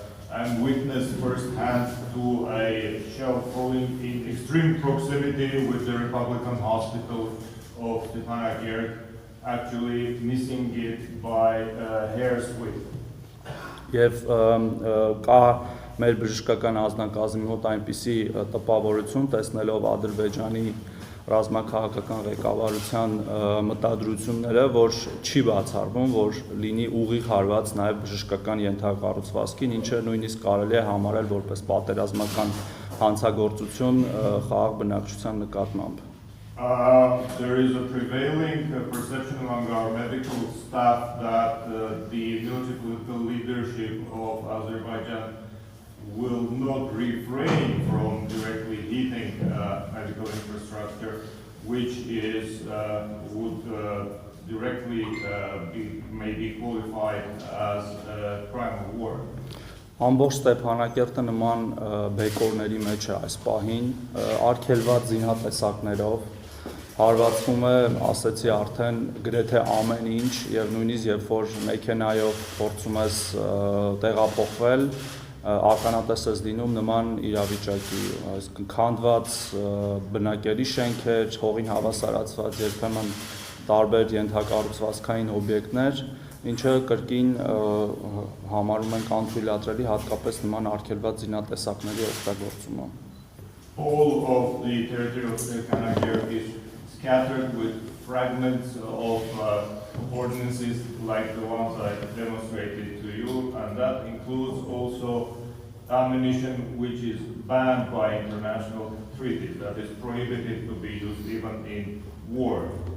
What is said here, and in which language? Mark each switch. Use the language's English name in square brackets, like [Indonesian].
[English] I'm witness firsthand to a shell falling in extreme proximity with the Republican Hospital of Stepanakert, actually missing it by a hair's width. [Armenian] Եվ կա մեր բժշկական անձնակազմի մոտ այնպիսի տպավորություն, տեսնելով Ադրբեջանի ռազմաքաղաքական ղեկավարության մտադրությունները, որ չի բացառվում, որ լինի ուղիղ հարված նաև բժշկական ենթակառուցվածքին, ինչը նույնիսկ կարելի է համարել որպես պատերազմական հանցագործություն խաղաղ բնակչության նկատմամբ։ [English] There is a prevailing perception among our medical staff that the military political leadership of Azerbaijan will not refrain from directly hitting medical infrastructure, which is would directly may be qualified as a crime of war. [Armenian] Ամբողջ Ստեփանակերտը նման բեկորների մեջ է այս պահին, արգելված զինատեսակներով, հարվածվում է, ասեցի արդեն, գրեթե ամեն ինչ եւ նույնիսկ երբ որ մեքենայով փորձում ես տեղափոխվել, ականատես ես լինում նման իրավիճակի, այսինքն քանդված բնակելի շենքեր, հողին հավասարացված երբեմն տարբեր ենթակառուցվածքային օբյեկտներ, ինչը կրկին համարում ենք անթույլատրելի հատկապես նման արգելված զինատեսակների օգտագործումը։ [English] All of the territory of Stepanakert is scattered with fragments of ordinances like the ones I demonstrated to you, and that includes also ammunition which is banned by international treaties, that is prohibited to be used even in war.